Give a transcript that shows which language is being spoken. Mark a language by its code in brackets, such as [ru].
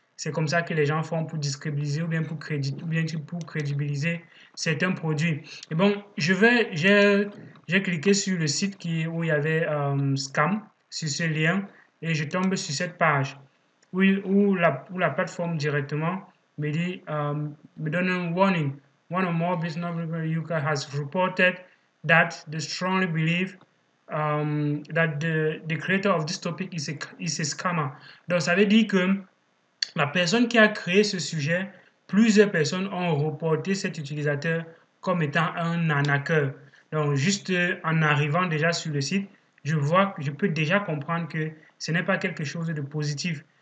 [fr] C'est comme ça que les gens font pour discrédibiliser ou bien pour crédibiliser certains produits. Et bon, j'ai cliqué sur le site où il y avait scam, sur ce lien, et je tombe sur cette page où la plateforme directement me donne un warning. [en] One or more business UK has reported that they strongly believe that the creator of this topic is a scammer. [fr] Donc, ça veut dire que la personne qui a créé ce sujet, plusieurs personnes ont reporté cet utilisateur comme étant un arnaqueur. Donc, juste en arrivant déjà sur le site, je peux déjà comprendre que ce n'est pas quelque chose de positif.